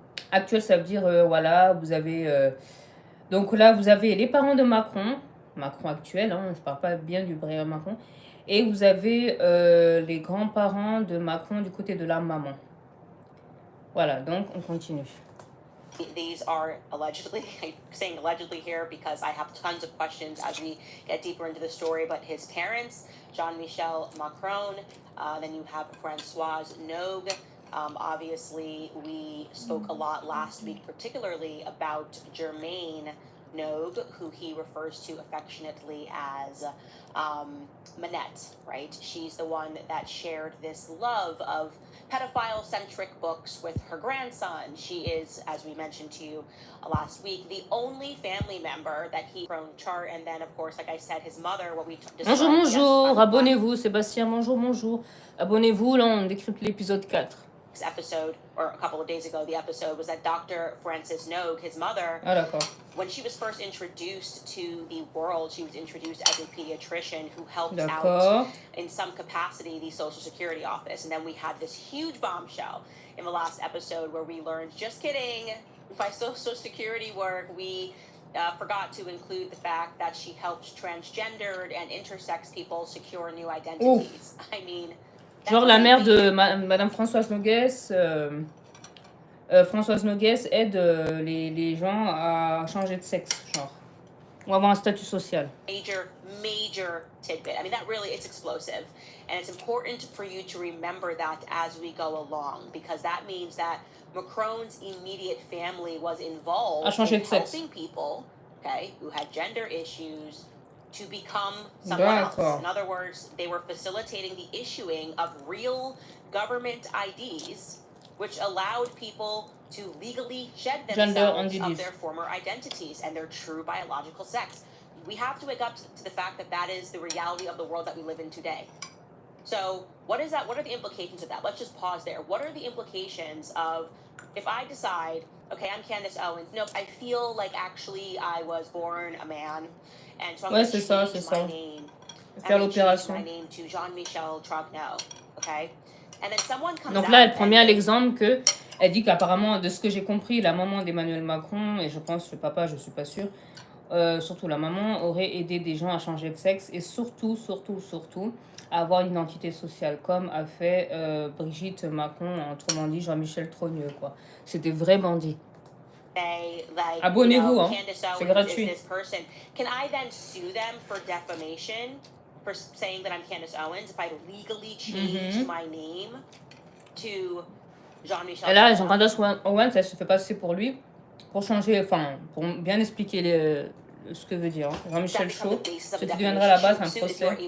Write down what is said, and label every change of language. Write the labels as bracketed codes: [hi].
[fr] actuel, ça veut dire, voilà, vous avez... donc là, vous avez les parents de Macron, Macron actuel, hein, je ne parle pas bien du vrai Macron, et vous avez les grands-parents de Macron du côté de la maman. Voilà, donc on continue. [en] These are allegedly, I'm saying allegedly here because I have tons of questions as we get deeper into the story, but his parents, Jean-Michel Macron, then you have Françoise Nogues. Obviously, we spoke a lot last week, particularly about Germaine Nogues, who he refers to affectionately as Manette, right? She's the one that shared this love of pedophile-centric books with her grandson. She is, as we mentioned to you last week, the only family member that he from chart, and then, of course, like I said, his mother, what we [fr] Bonjour, bonjour, abonnez-vous, Sébastien, bonjour, bonjour. Abonnez-vous, là, on décrypte l'épisode 4. [en] Episode, or a couple of days ago, the episode was that Dr. Françoise Nogues, his mother, when she was first introduced to the world, she was introduced as a pediatrician who helped out in some capacity the Social Security office. And then we had this huge bombshell in the last episode where we learned, just kidding, by Social Security work, we forgot to include the fact that she helps transgendered and intersex people secure new identities. I mean, [fr] genre la mère de Madame Françoise Nogues, Françoise Nogues aide les gens à changer de sexe, genre, ou avoir un statut social. [en] Major tidbit. I mean, that really, it's explosive. And it's important for you to remember that as we go along, because that means that Macron's immediate family was involved in helping people, okay, who had gender issues, to become someone else. In other words, they were facilitating the issuing of real government IDs, which allowed people to legally shed themselves of their former identities and their true biological sex. We have to wake up to the fact that that is the reality of the world that we live in today. So what is that? What are the implications of that? Let's just pause there. What are the implications of if I decide, okay, I'm Candace Owens, nope, I feel like actually I was born a man, and so I'm going to change my name. [fr] Faire l'opération. [en] My name to Jean-Michel Trogneux, okay? And then someone comes [fr] Donc là, elle prend bien l'exemple que elle dit qu'apparemment, de ce que j'ai compris, la maman d'Emmanuel Macron, et je pense le papa, je suis pas sûre, surtout la maman, aurait aidé des gens à changer de sexe et surtout, à avoir une identité sociale, comme a fait Brigitte Macron, autrement dit Jean-Michel Trogneux, quoi. C'était vraiment dit. [en] Like, [fr] abonnez-vous, hein. C'est gratuit. [en] Can I then sue them for defamation for saying that I'm Candace Owens if I legally changed my name to Jean-Michel? [fr] Et là, Candace Owens, elle se fait passer pour lui, pour changer, enfin, pour bien expliquer ce que veut dire. Jean-Michel Chaud, ce qui deviendra à la base un procès.